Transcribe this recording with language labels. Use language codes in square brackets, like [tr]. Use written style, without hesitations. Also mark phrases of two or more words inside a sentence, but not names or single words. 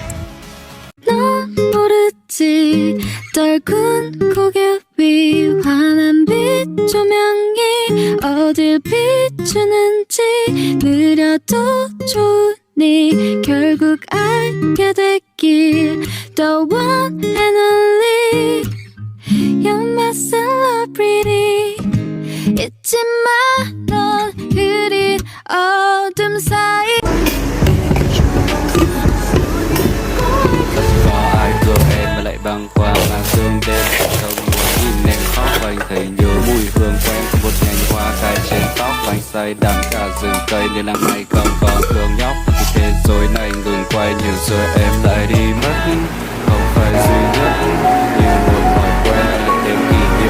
[ko] 떨군 고개 위 화나 어딜 비추는지 느려도 좋으니 결국 알게 됐길 [en] The one and only You're my celebrity [ko] 잊지 마 넌 흐린 어둠 사이 [vi] Có ai thương em mà lại băng qua màn sương đêm không muốn nhìn em khóc anh thấy nhớ mùi hương quen một nhành hoa cài trên tóc anh say đắm cả rừng cây nên là ngày không còn thương nhóc thì thế rồi này ngừng quay nhưng rồi em lại đi mất không phải duy nhất như một thói quen lại thêm kỷ niệm.